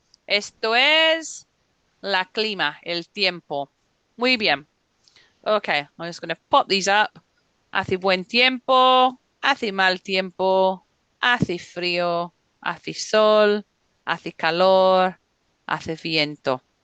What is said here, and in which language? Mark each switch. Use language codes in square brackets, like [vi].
[es] Esto es la clima, el tiempo. Muy bien. [en] Okay, I'm just going to pop these up. [es] Hace buen tiempo, hace mal tiempo, hace frío, hace sol, hace calor, hace viento.